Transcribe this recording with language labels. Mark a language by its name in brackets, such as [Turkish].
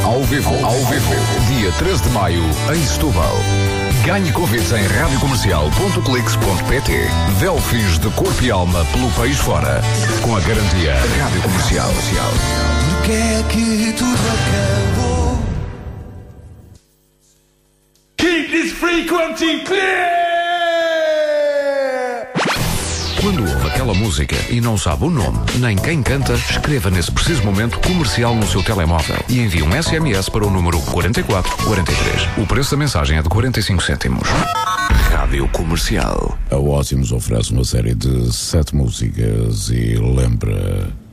[Portuguese] Ao vivo. Ao vivo. Dia 13 de maio, em Setúbal. Ganhe convites em radiocomercial.clix.pt. Delfins de Corpo e Alma pelo país fora. Com a garantia Rádio Comercial. Social. Porque é que tudo acabou? [English] Keep this frequency clear! [Portuguese] Quando ouve aquela música e não sabe o nome nem quem canta, escreva nesse preciso momento Comercial no seu telemóvel e envie um SMS para o número 4443. O preço da mensagem é de 45 cêntimos. Rádio Comercial. A Ótimos oferece uma série de 7 músicas e lembra...